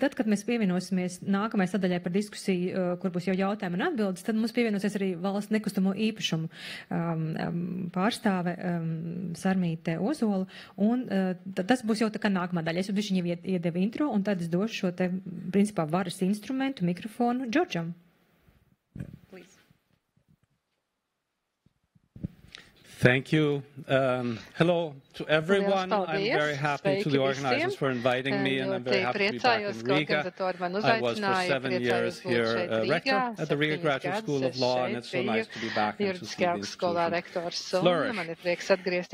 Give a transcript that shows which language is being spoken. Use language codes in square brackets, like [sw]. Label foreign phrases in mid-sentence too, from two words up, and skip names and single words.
[lv] Tad, kad mēs pievienosimies nākamajai sadaļai par diskusiju, kur būs jau jautājumi un atbildes, tad mums pievienosies arī valsts nekustamo īpašumu pārstāve Sarmīte Ozola. Un tas būs jau tā kā nākamā daļa. Es jau viņai iedevu intro, un tad es došu šo te, principā, varas instrumentu, mikrofonu Džordžam. [en] Please. Thank you. Hello to everyone. I'm very happy to the organizers for inviting me, and I'm very happy to be back in Riga. I was for 7 years here rector at the Riga Graduate School of Law, and it's so nice to be back and to see the institution flourish.